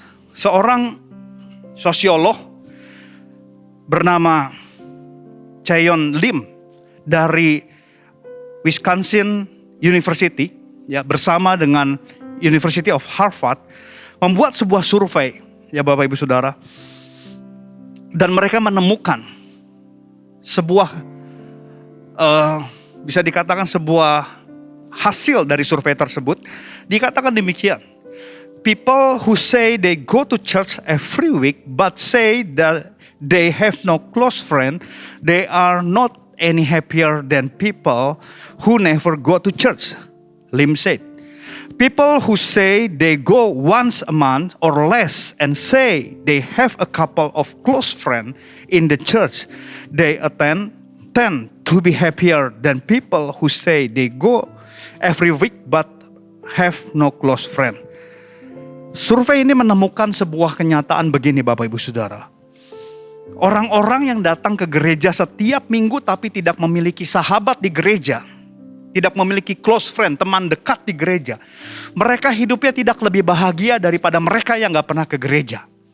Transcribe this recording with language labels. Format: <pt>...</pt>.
<id>Seorang sosiolog bernama Chaeyeon Lim dari Wisconsin University, ya, bersama dengan University of Harvard, membuat sebuah survei, ya Bapak Ibu Saudara, dan mereka menemukan sebuah bisa dikatakan sebuah hasil dari survei tersebut. Dikatakan demikian,</id> <en>people who say they go to church every week but say that they have no close friend, they are not any happier than people who never go to church, Lim said. People who say they go once a month or less and say they have a couple of close friends in the church they attend tend to be happier than people who say they go every week but have no close friend.</en> <id>Survei ini menemukan sebuah kenyataan begini Bapak Ibu Saudara. Orang-orang yang datang ke gereja setiap minggu tapi tidak memiliki sahabat di gereja, tidak memiliki close friend, teman dekat di gereja, mereka hidupnya tidak lebih bahagia daripada mereka yang gak pernah ke gereja.</id>